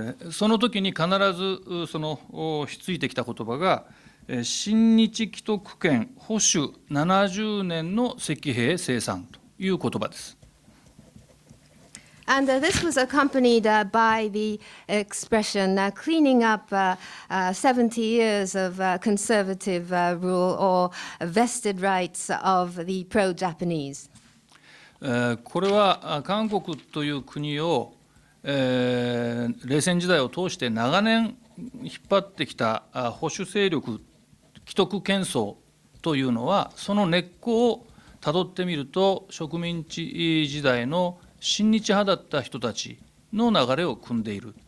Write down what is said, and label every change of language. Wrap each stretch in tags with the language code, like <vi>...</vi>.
<ja>その時に必ずそのひっついてきた言葉が親日既得権保守70年の石兵生産という言葉です。</ja> <en>And this was accompanied by the expression cleaning up 70 years of conservative rule or vested rights of the pro-Japanese.</en> <ja>これは韓国という国を、冷戦時代を通して長年引っ張ってきた保守勢力既得権層というのはその根っこをたどってみると植民地時代の親日派だった人たちの流れを組んでいる。</ja>